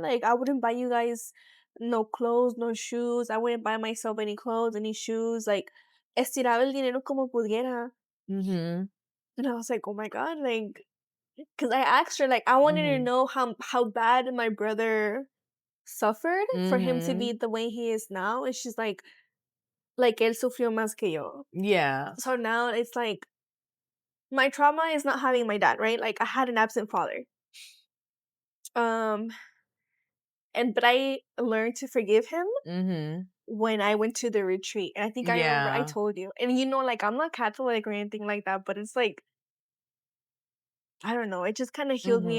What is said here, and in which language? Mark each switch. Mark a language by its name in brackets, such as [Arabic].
[English] Like, I wouldn't buy you guys no clothes, no shoes. I wouldn't buy myself any clothes, any shoes. [Spanish] Like, estiraba el dinero como pudiera. Mhm. [English] And I was like, oh my god, like, because I asked her, like, I wanted to Mhm. know how bad my brother suffered for him to be Mhm. the way he is now. [Spanish] And she's like, él sufrió más que yo. Yeah. [English] So now it's like, my trauma is not having my dad, right? Like, I had an absent father. Um, but I learned to forgive him Mhm. when I went to the retreat. And I think I remember I Yeah. told you. And like, I'm not Catholic or anything like that, but it's like, I don't know, it just kind of healed me